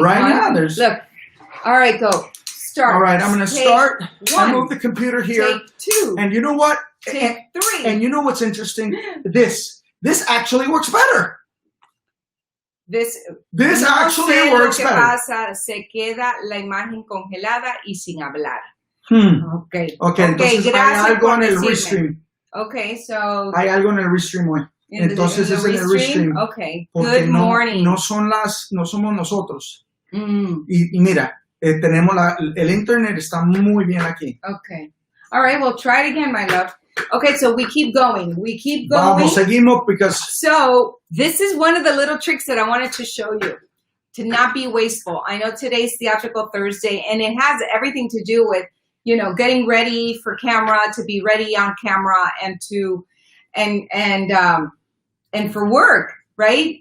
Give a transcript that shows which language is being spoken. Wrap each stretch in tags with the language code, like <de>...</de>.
<en>right one. now. There's look. All right, go. Start. All right, I'm gonna start. 1. I move the computer here. Take 2. And you know what? Take 3. And you know what's interesting? This actually works better. This actually works better.</en> <es>Pasa, se queda la imagen congelada y sin hablar.</es> <en>Okay,</en> <es>entonces hay algo en el Restream.</es> <en>Okay, so</en> <es>hay algo en el Restream hoy. Entonces es en el Restream.</es> <en>Okay, good morning.</en> <es>No somos nosotros. Y mira, tenemos el internet está muy bien aquí.</es> <en>Okay. All right, well, try it again, my love. Okay, so we keep going.</en> <es>Vamos, seguimos</es> <en>because... So this is one of the little tricks that I wanted to show you to not be wasteful. I know today's Theatrical Thursday, and it has everything to do with, you know, getting ready for camera, to be ready on camera, and to, and for work, right?</en>